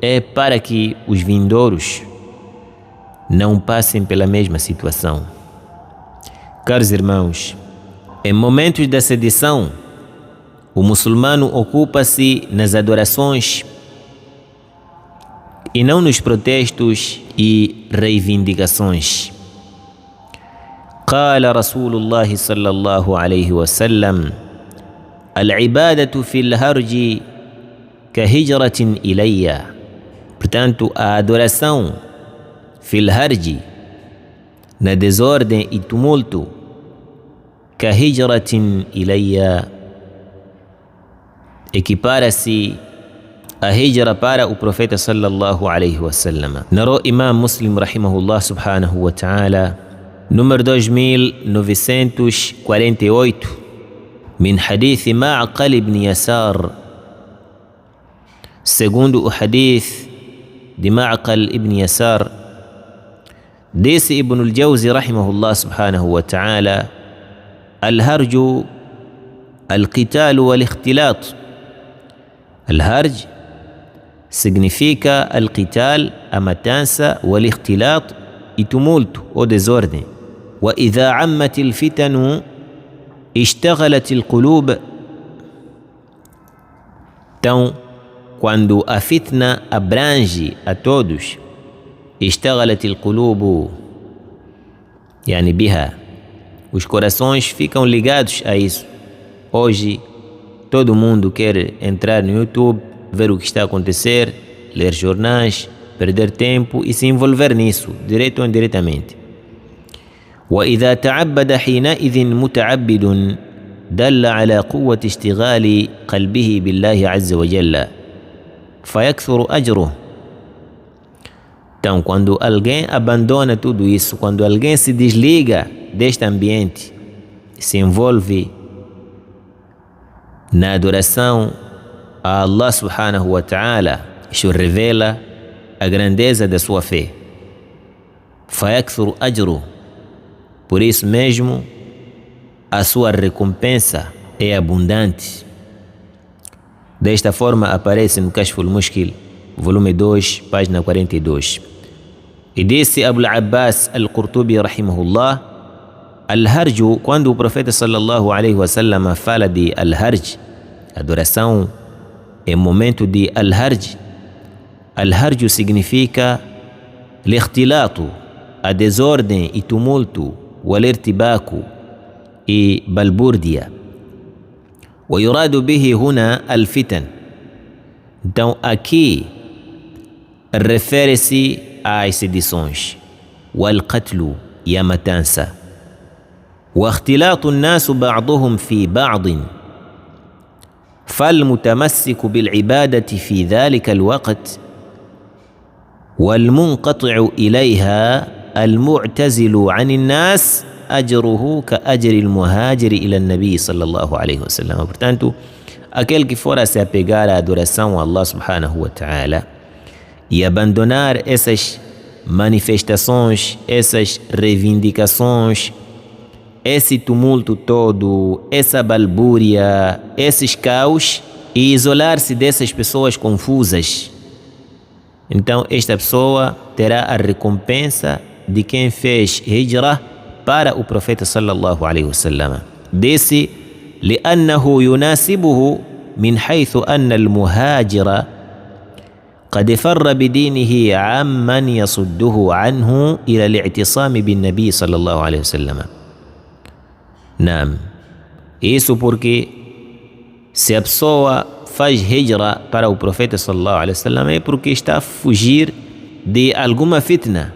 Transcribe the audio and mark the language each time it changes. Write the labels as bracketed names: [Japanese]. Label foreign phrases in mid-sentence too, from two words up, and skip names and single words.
[Portuguese] é para que os vindouros não passem pela mesma situação. Caros irmãos, em momentos da sedição, o muçulmano ocupa-se nas adorações e não nos protestos e reivindicações. [Arabic] قال رسول الله صلى الله عليه وسلم العبادة في الهرج كهجرة إلي. [Portuguese] Portanto, a adoração [Arabic] في الهرج, [Portuguese] na desordem e tumulto, [Arabic] كهجرة إلي, [Portuguese] equipara-se a hijra para o profeta [Arabic] صلى الله عليه وسلم. [Portuguese] Narrou Imam Muslim [Arabic] رحمه الله سبحانه وتعالى, [Portuguese] número 2948, [Arabic] من حديث [Portuguese] Ma'qal ibn Yasar, segundo o hadith de Ma'qal ibn Yasar, disse Ibn al-Jawzi [Arabic] رحمه الله سبحانه وتعالى: الهرج القتل والاختلاط. [Portuguese] Al-harj significa al-qital, a matança, wal-ikhtilat, e tumulto ou desordem. [Arabic] وإذا عمت الفتن اشتغلت القلوب. [Portuguese] Então, quando a fitna abrange a todos, [Arabic] اشتغلت القلوب يعني بها, [Portuguese] os corações ficam ligados a isso. Hoje, todo mundo quer entrar no YouTube, ver o que está a acontecer, ler jornais, perder tempo e se envolver nisso, direto ou indiretamente. [Arabic] وإذا تعبد حينئذ متعبد دل على قوة اشتغال قلبه بالله عز وجل فيكثر أجره. [Portuguese] Então, quando alguém abandona tudo isso, quando alguém se desliga deste ambiente, se envolve na adoração a Allah [Arabic] سبحانه وتعالى, [Portuguese] isso revela a grandeza da sua fé. [Arabic] فيكثر أجره. [Portuguese] Por isso mesmo, a sua recompensa é abundante. Desta forma aparece no Kashf al-Mushkil, volume 2, página 42. E disse Abu al-Abbas al-Qurtubi [Arabic] رحمه الله الهرج, [Portuguese] quando o profeta [Arabic] صلى الله عليه وسلم [Portuguese] fala de al-harj, adoração em momento de al-harj, al-harju significa l'ikhtilatu, a desordem e tumulto, والارتباك e balbúrdia. [Arabic] ويراد به هنا الفتن. [Portuguese] Então aqui refere-se às sedições, والقتل e a matança, [Arabic] واختلاط الناس بعضهم في بعض فالمتمسك بالعبادة في ذلك الوقت والمنقطع إليها المعتزل عن الناس أجره كأجر المهاجر إلى النبي صلى الله عليه وسلم. [Portuguese] Portanto, aquele que for a se apegar à adoração a Allah [Arabic] سبحانه وتعالى [Portuguese] e abandonar essas manifestações, essas reivindicações, esse tumulto todo, essa balbúria, esses caos, e isolar-se dessas pessoas confusas, então esta pessoa terá a recompensa de quem fez hijra para o profeta [Arabic] صلى الله عليه وسلم. Desse لأنه يناسبه من حيث أن المهاجر قد فر بدينه عمن يصده عنه إلى الاعتصام بالنبي صلى الله عليه وسلم. [Portuguese] Não. Isso porque se a pessoa faz hijra para o profeta [Arabic] صلى الله عليه وسلم [Portuguese] é porque está a fugir de alguma fitna.